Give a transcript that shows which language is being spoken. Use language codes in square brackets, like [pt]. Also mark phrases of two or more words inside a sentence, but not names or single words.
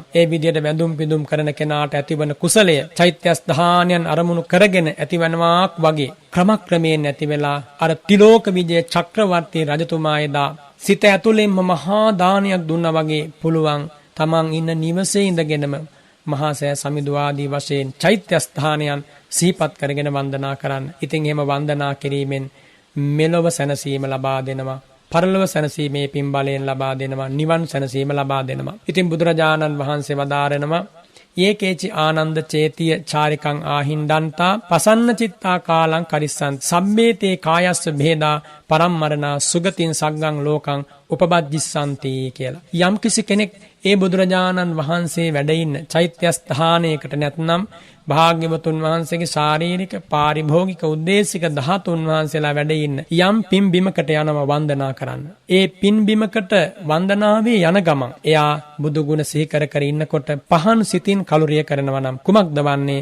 [si] ඒ විදිහට වැඳුම් පිදුම් කරන කෙනාට ඇතිවන කුසලය චෛත්‍ය ස්ථානයන් අරමුණු කරගෙන ඇතිවනවාක් වගේ ක්‍රමක්‍රමයෙන් ඇති වෙලා අර තිලෝක විජය චක්‍රවර්ති රජතුමා එදා සිත ඇතුළෙන්ම මහා දානයක් දුන්නා වගේ පුළුවන් තමන් ඉන්න නිවසේ ඉඳගෙනම මහා සෑ සමිඳු ආදී වශයෙන් චෛත්‍ය ස්ථානයන් සිහිපත් කරගෙන වන්දනා කරන්න. ඉතින් එහෙම වන්දනා කිරීමෙන් මෙලොව සැනසීම ලබා දෙනවා. පරලොව සැනසීමේ පින් බලයෙන් ලබා දෙනවා. නිවන් සැනසීම ලබා දෙනවා. ඉතින් බුදුරජාණන් වහන්සේ වදාරනවා [pi] ඒකේචි ආනන්ද චේතිය චාරිකං ආහින්දන්තා පසන්න චිත්තා කාලං කරිස්සන්ති සම්මේතේ කායස්ස භේදා පරම්මරණා සුගතින් සග්ගං ලෝකං උපබද්දිස්සන්ති කියලා. [si] යම් කිසි කෙනෙක් ඒ බුදුරජාණන් වහන්සේ වැඩ ඉන්න චෛත්‍ය ස්ථානයකට නැත්නම් භාග්‍යවතුන් වහන්සේගේ ශාරීරික පාරිභෝගික උද්දේශික ධාතුන් වහන්සේලා වැඩ ඉන්න යම් පින්බිමකට යනවා වන්දනා කරන්න. ඒ පින්බිමකට වන්දනාවේ යන ගමන් එයා බුදු ගුණ සිහි කර කර ඉන්නකොට පහන් සිතින් කලුරිය කරනවා නම් කුමක්ද වන්නේ?